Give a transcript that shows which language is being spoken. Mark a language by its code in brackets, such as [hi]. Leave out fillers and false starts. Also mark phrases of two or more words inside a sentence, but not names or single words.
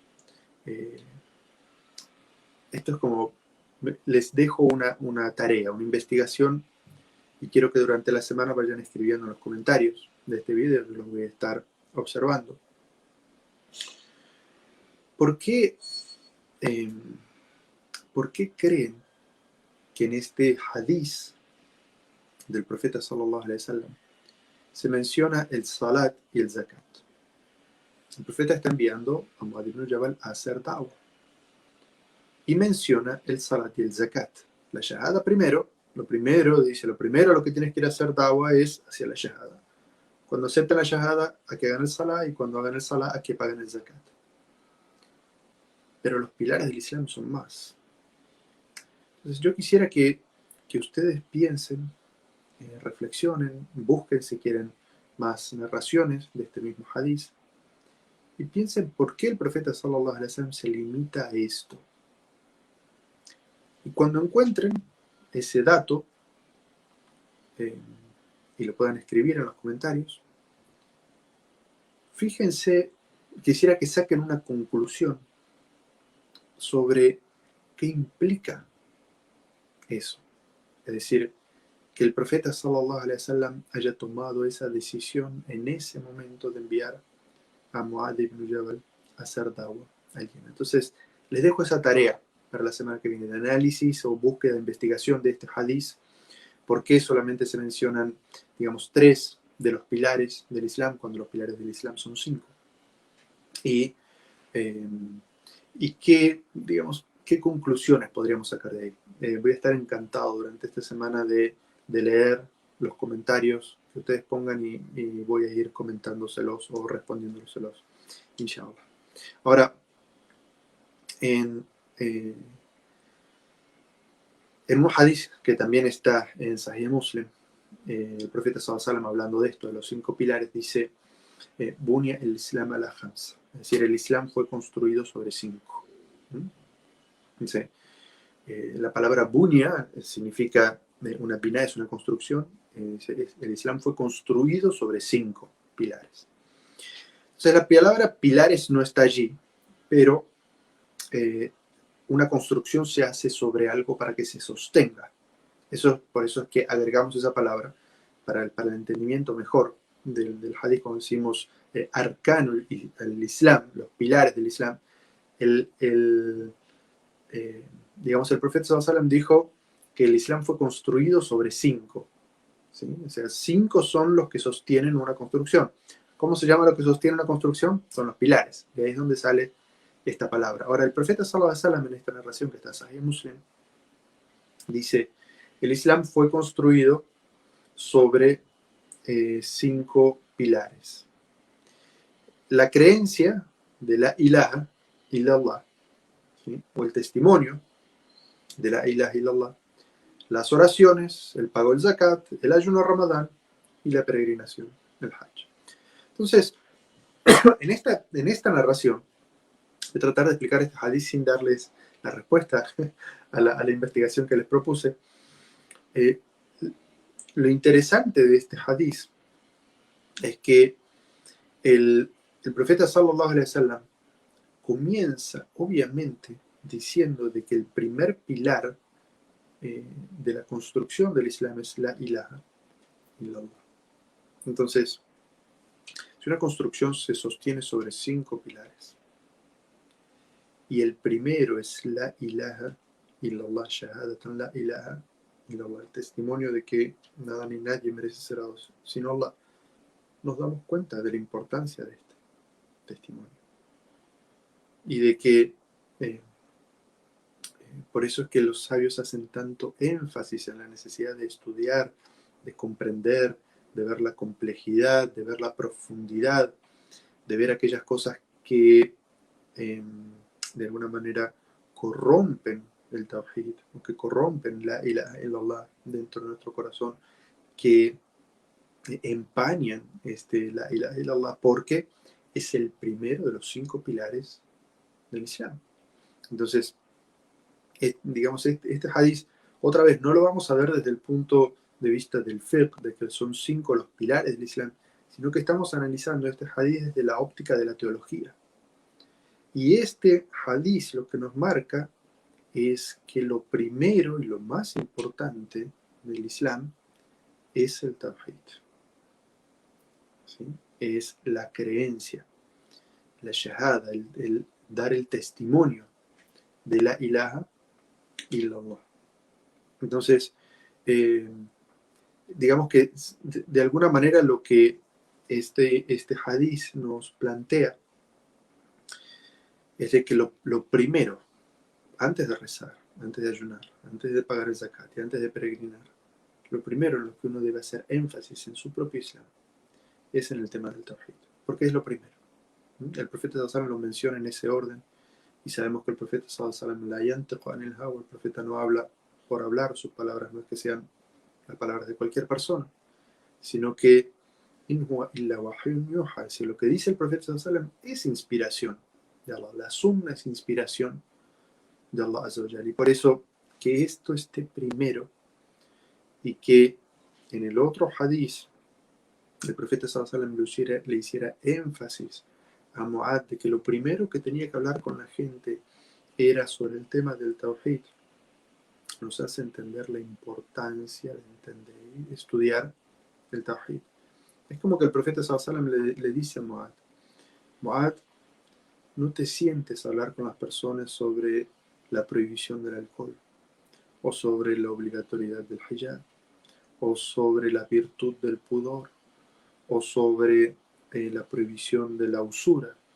[es] Esto es como, les dejo una tarea, una investigación, y quiero que durante la semana vayan escribiendo en los comentarios de este video, que los voy a estar observando. ¿Por qué creen que en este hadith del profeta [ar] صلى الله عليه وسلم [es] se menciona el salat y el zakat? El profeta está enviando a Muad ibn Jabal a hacer da'wah y menciona el salat y el zakat. La shahada primero, lo primero a lo que tienes que ir a hacer da'wah es hacia la shahada. Cuando acepten la shahada, a que hagan el salat, y cuando hagan el salat, a que paguen el zakat. Pero los pilares del Islam son más. Entonces yo quisiera que ustedes piensen, reflexionen, busquen si quieren más narraciones de este mismo hadith, y piensen por qué el profeta [ar] صلى الله عليه وسلم [es] se limita a esto. Y cuando encuentren ese dato, y lo puedan escribir en los comentarios, fíjense, quisiera que saquen una conclusión sobre qué implica eso. Es decir, que el profeta [ar] صلى الله عليه وسلم [es] haya tomado esa decisión en ese momento de enviar a Muad ibn Jabal a hacer da'wah a alguien. Entonces, les dejo esa tarea para la semana que viene, de análisis o búsqueda de investigación de este hadith. ¿Por qué solamente se mencionan, digamos, 3 de los pilares del Islam, cuando los pilares del Islam son 5? Y qué, digamos, qué conclusiones podríamos sacar de ahí. Voy a estar encantado durante esta semana de leer los comentarios que ustedes pongan, y voy a ir comentándoselos o respondiéndoselos, inshallah. Ahora, en un hadith que también está en Sahih Muslim, el profeta [ar] صلى الله عليه وسلم, [es] hablando de esto, de los 5 pilares, dice: [ar] بني الإسلام على خمس. [es] Es decir, el Islam fue construido sobre 5. Dice, la palabra bunya significa, una piná es una construcción. El Islam fue construido sobre 5 pilares. Entonces, la palabra pilares no está allí, pero una construcción se hace sobre algo para que se sostenga. Por eso es que agregamos esa palabra para el entendimiento mejor del hadith, cuando decimos [ar] أركان الإسلام, [es] los pilares del Islam. digamos, el profeta [ar] صلى الله عليه وسلم [es] dijo que el Islam fue construido sobre 5. ¿Sí? O sea, 5 son los que sostienen una construcción. ¿Cómo se llama lo que sostiene una construcción? Son los pilares. De ahí es donde sale esta palabra. Ahora, el profeta [ar] صلى الله عليه وسلم, [es] en esta narración que está en Sahih Muslim, dice, el Islam fue construido sobre 5 pilares. La creencia de [ar] لا إله إلا الله, [es] ¿sí? O el testimonio de [ar] لا إله إلا الله, [es] las oraciones, el pago del zakat, el ayuno ramadán y la peregrinación, el hajj. Entonces, en esta narración, voy a tratar de explicar este hadith sin darles la respuesta a la investigación que les propuse. Lo interesante de este hadith es que el profeta [ar] صلى الله عليه وسلم [es] comienza, obviamente, diciendo de que el primer pilar de la construcción del Islam es [ar] لا إله إلا الله. [es] Entonces, si una construcción se sostiene sobre 5 pilares y el primero es [ar] لا إله إلا الله، شهادة أن لا إله إلا الله, [es] el testimonio de que nada ni nadie merece ser adorado sino Allah, nos damos cuenta de la importancia de este testimonio y de que por eso es que los sabios hacen tanto énfasis en la necesidad de estudiar, de comprender, de ver la complejidad, de ver la profundidad, de ver aquellas cosas que de alguna manera corrompen el tawhid, o que corrompen [ar] لا إله إلا الله [es] dentro de nuestro corazón, que empañan [ar] لا إله إلا الله, [es] porque es el primero de los 5 pilares del Islam. Entonces, digamos, este hadith, otra vez, no lo vamos a ver desde el punto de vista del fiqh, de que son 5 los pilares del Islam, sino que estamos analizando este hadith desde la óptica de la teología. Y este hadith lo que nos marca es que lo primero y lo más importante del Islam es el tawhid. ¿Sí? Es la creencia, la shahada, el dar el testimonio de [ar] لا إله إلا الله. [es] Entonces, digamos que de alguna manera lo que este hadith nos plantea es de que lo primero, antes de rezar, antes de ayunar, antes de pagar el zakat y antes de peregrinar, lo primero en lo que uno debe hacer énfasis en su propio Islam es en el tema del tawhid, porque es lo primero. El profeta [ar] صلى الله عليه وسلم [es] lo menciona en ese orden y sabemos que el profeta [ar] صلى الله عليه وسلم لا ينطق عن الهوى, [es] el profeta no habla por hablar, sus palabras no es que sean las palabras de cualquier persona, sino que [ar] إن هو إلا وحي يوحى, [es] si lo que dice el profeta [ar] صلى الله عليه وسلم [es] es inspiración de Allah, la sunna es inspiración de Allah [ar] عز وجل, [es] y por eso que esto esté primero y que en el otro hadith el profeta [ar] صلى الله عليه وسلم [es] le hiciera énfasis a Mu'adh de que lo primero que tenía que hablar con la gente era sobre el tema del tawhid, nos hace entender la importancia de entender y estudiar el tawhid. Es como que el profeta [ar] صلى الله عليه وسلم [es] le dice a Mu'adh, Mu'adh, no te sientes a hablar con las personas sobre la prohibición del alcohol, o sobre la obligatoriedad del hijab, o sobre la virtud del pudor, o sobre la prohibición de la usura.